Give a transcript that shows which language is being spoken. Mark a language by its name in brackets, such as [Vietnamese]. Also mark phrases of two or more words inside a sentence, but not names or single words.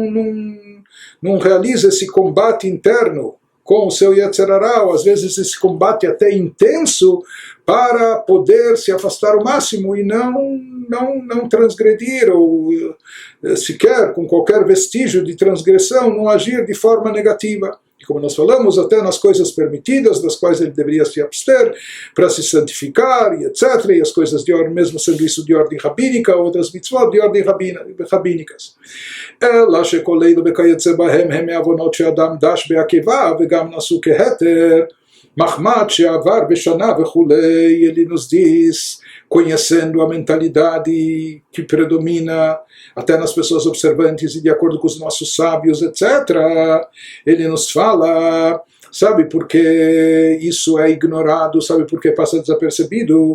[Portuguese] não realiza esse combate interno com o seu [Hebrew] יצר הרע, [Portuguese] ou às vezes esse combate até intenso, para poder se afastar o máximo e não transgredir, ou sequer com qualquer vestígio de transgressão, não agir de forma negativa. E como nós falamos, até nas coisas permitidas, das quais ele deveria se abster, para se santificar, e etc., e as coisas de ordem, mesmo sendo isso de ordem rabínica, outras mitzvot de ordem rabínicas. [Hebrew] אלא שכל אלו וכיוצא בהם הם מעוונות שאדם דש בעקבה וגם נעשו כהתר מחמד שעבר בשנה וכולי. [Portuguese] Ele nos diz, conhecendo a mentalidade que predomina até nas pessoas observantes e de acordo com os nossos sábios, etc., ele nos fala, sabe por que isso é ignorado, sabe por que passa desapercebido?